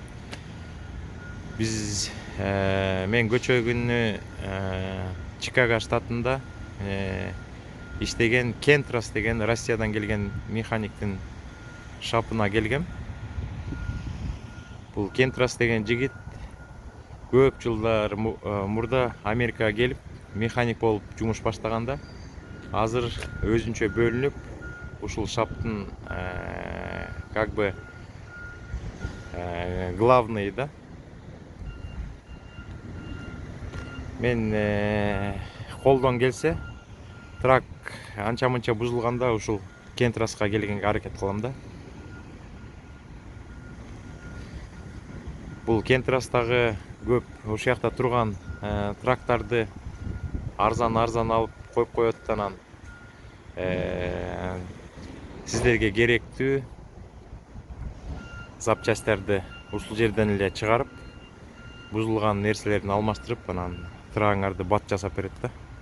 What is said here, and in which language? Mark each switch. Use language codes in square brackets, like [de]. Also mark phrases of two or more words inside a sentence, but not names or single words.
[ky] Мен көчө күнү Чикаго штатында иштеген Кентрос деген Россиядан келген механиктин шапына келгем. Бул Кентрос деген жигит көп жылдар мурда Америкага келип механик болуп жумуш баштаганда, азыр өзүнчө бөлүнүп, ушул шаптын [ru] как бы главный [ky] да. Мен колдон келсе, трак анча-мынча бузулганда ушул Кентроска келгенге аракет кылам да. Бул Кентростагы көп ошол жакта турган трактарды арзан алып коюп коет, анан сиздерге керектүү запчастьтарды ушул жерден эле чыгарып, бузулган нерселерин алмаштырып, анан трагыңарды бат жасап берет да.